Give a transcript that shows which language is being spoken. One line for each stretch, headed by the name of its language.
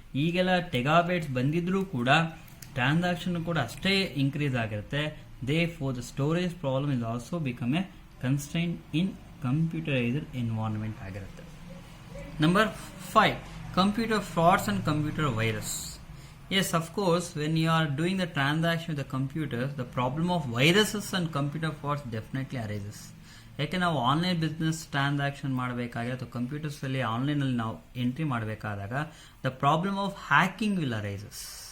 Kannada: ಈಗೆಲ್ಲ ಟೆಗಾಬೈಟ್ಸ್ ಬಂದಿದ್ರೂ ಕೂಡ ಟ್ರಾನ್ಸಾಕ್ಷನ್ ಕೂಡ ಅಷ್ಟೇ ಇನ್ಕ್ರೀಸ್ ಆಗಿರುತ್ತೆ.
English: therefore the storage problem is also become a constraint in computerised environment
Kannada: ಆಗಿರುತ್ತೆ.
English: Number 5, computer frauds and computer virus. Yes, of course, when you are doing the transaction with the computers, the problem of viruses and computer frauds definitely arises.
Kannada: ಯಾಕೆ ನಾವು online business transaction ಮಾಡಬೇಕಾದ್ರೆ ಅಥವಾ ಕಂಪ್ಯೂಟರ್ಸಲ್ಲಿ ಆನ್ಲೈನಲ್ಲಿ ನಾವು entry ಮಾಡಬೇಕಾದಾಗ
English: The problem of hacking will arises.